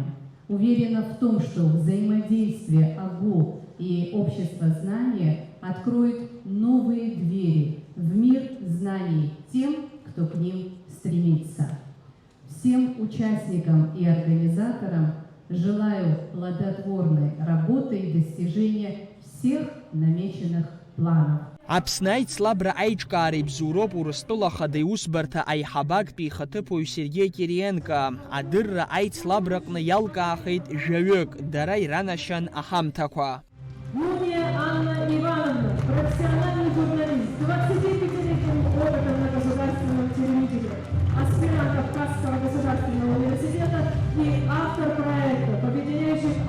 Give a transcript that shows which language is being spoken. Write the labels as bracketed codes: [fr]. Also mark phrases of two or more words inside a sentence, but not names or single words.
[ru] Уверена в том, что взаимодействие АГУ и общество знания откроет новые двери в мир знаний тем, кто к ним стремится. Всем участникам и организаторам желаю плодотворной работы и достижения всех намеченных планов. [ab] Аԥсны аицлабра аиҿкаареи бзуроуп Урыстәыла ахада иусбарҭа аиҳабактәи ихаҭыԥуаҩ Сергеи Кириенко. Адырра аицлабраҟны иалкаахеит жәаҩык, дара иранашьан аҳамҭақәа. [ru] Мумия Анна Ивановна, профессиональный журналист, 25-летним опытом на государственном телевидении, аспирант Абхазского государственного университета и автор проекта, объединяющий